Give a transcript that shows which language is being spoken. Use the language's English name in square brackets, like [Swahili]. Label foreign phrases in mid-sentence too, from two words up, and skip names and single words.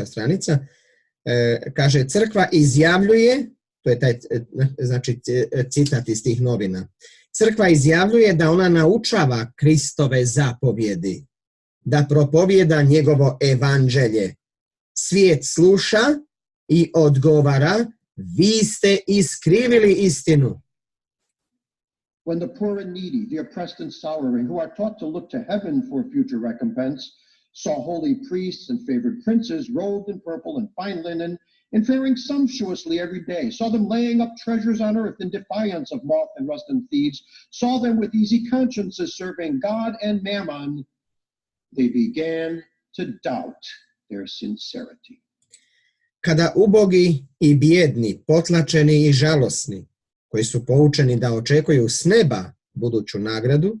[Croatian] stranica, kaže crkva izjavljuje, to je taj, znači, citat iz tih novina, crkva izjavljuje da ona naučava Kristove zapovjedi, da propovjeda njegovo evanđelje. Svijet sluša i odgovara, vi ste iskrivili istinu. [English] When the poor and needy, the oppressed and sorrowing, who are taught to look to heaven for future recompense, saw holy priests and favored princes robed in purple and fine linen and faring sumptuously every day, saw them laying up treasures on earth in defiance of moth and rust and thieves, saw them with easy consciences serving God and mammon, they began to doubt their sincerity. [Croatian] Kada ubogi i bijedni, potlačeni i žalosni, koji su poučeni da očekuju s neba buduću nagradu,